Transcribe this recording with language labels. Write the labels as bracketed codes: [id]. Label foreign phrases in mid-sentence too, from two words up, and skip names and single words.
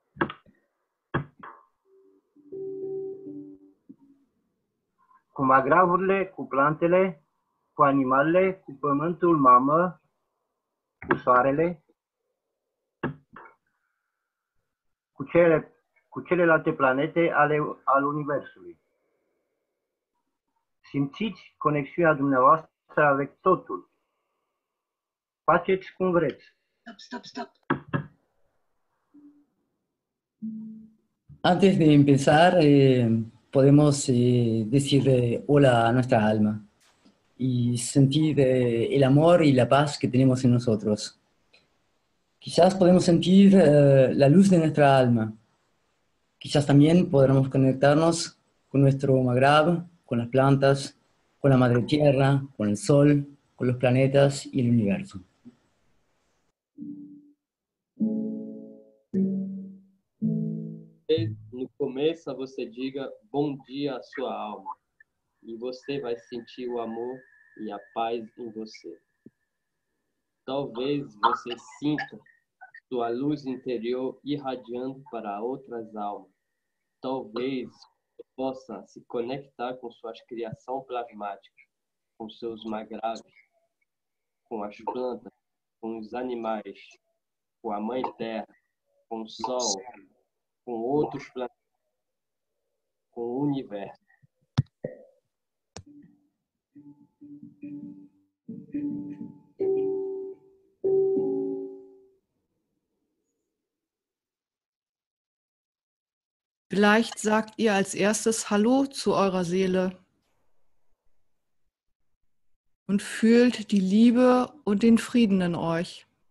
[ro] Cu magravurile, cu plantele, cu animalele, cu pământul mamă, cu soarele, cu celelalte planete ale Universului. Simțiți conexiunea dumneavoastră avec totul. Faceți cum vreți. Stop. [es] Antes de empezar, podemos decir hola a nuestra alma y sentir el amor y la paz que tenemos en nosotros. Quizás podemos sentir la luz de nuestra alma. Quizás también podremos conectarnos con nuestro magrav, con las plantas, con la madre tierra, con el sol, con los planetas y el universo. [pt] No começa, você diga bom dia à sua alma. E você vai sentir o amor e a paz em você. Talvez você sinta sua luz interior irradiando para outras almas. Talvez você possa se conectar com suas criações plasmáticas, com seus magraves, com as plantas, com os animais, com a Mãe Terra, com o Sol, com outros planetas, com o universo. [de] Vielleicht sagt ihr als erstes Hallo zu eurer Seele und fühlt die Liebe und den Frieden in euch.